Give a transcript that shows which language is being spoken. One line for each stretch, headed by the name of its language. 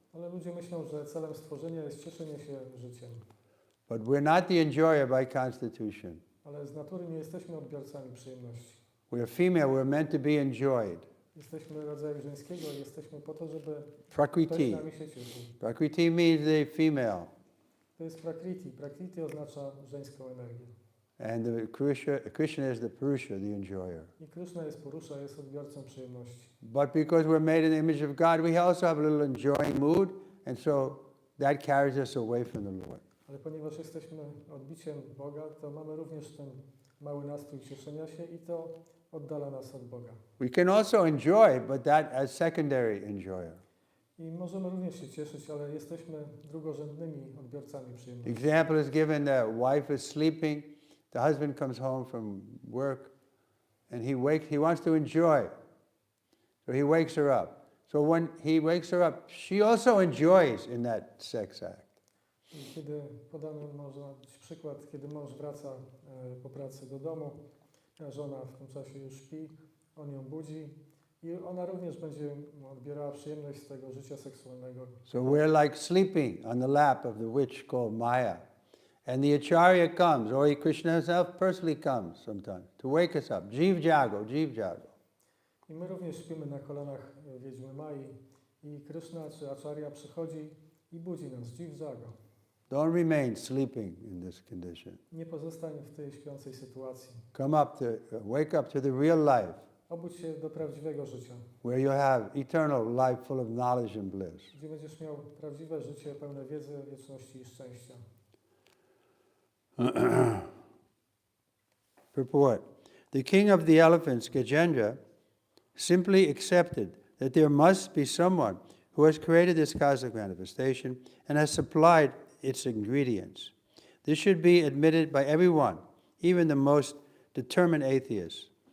Polish: Ale ludzie myślą, że celem stworzenia jest cieszenie się życiem.
English: But we're not the enjoyer by constitution.
Polish: Ale z natury nie jesteśmy odbiorcami przyjemności.
English: We're female, we're meant to be enjoyed.
Polish: Jesteśmy rodzaju żeńskiego i jesteśmy po to, żeby ktoś Prakriti. nami się cieszył.
English: Prakriti means the female.
Polish: To jest prakriti. Prakriti oznacza żeńską energię.
English: And the Krishna is the Purusha, the enjoyer.
Polish: I Krishna jest Purusha, jest odbiorcą przyjemności.
English: But because we're made in the image of God, we also have a little enjoying mood, and so that carries us away from the Lord.
Polish: Ale ponieważ jesteśmy odbiciem Boga, to mamy również ten mały nastrój cieszenia się i to oddala nas od Boga.
English: We can also enjoy, but that as secondary enjoyer.
Polish: I możemy również się cieszyć, ale jesteśmy drugorzędnymi odbiorcami przyjemności.
English: Example is given, the wife is sleeping, the husband comes home from work, and he wants to enjoy. So he wakes her up. So when he wakes her up, she also enjoys in that sex act.
Polish: I kiedy podany może być przykład, kiedy mąż wraca po pracy do domu, a żona w tym czasie już śpi, on ją budzi i ona również będzie odbierała przyjemność z tego życia seksualnego.
English: So we're like sleeping on the lap of the witch called Maya. And the Acharya comes, or Krishna himself personally comes sometimes to wake us up. Jeev Jago, Jeev Jago.
Polish: I my również śpimy na kolanach wiedźmy Mai i Krishna czy Acharya przychodzi i budzi nas, Jeev Jago.
English: Don't remain sleeping in this condition.
Polish: Nie pozostań w tej śpiącej sytuacji.
English: Come up to, wake up to the real life,
Polish: Obudź się do prawdziwego życia,
English: where you'll have eternal life full of knowledge and bliss.
Polish: gdzie będziesz miał prawdziwe życie pełne wiedzy, wieczności i szczęścia.
English: Purport. The king of the elephants, Gajendra, simply accepted that there must be someone who has created this cosmic manifestation and has supplied its ingredients. This should be admitted by everyone, even the most determined atheists.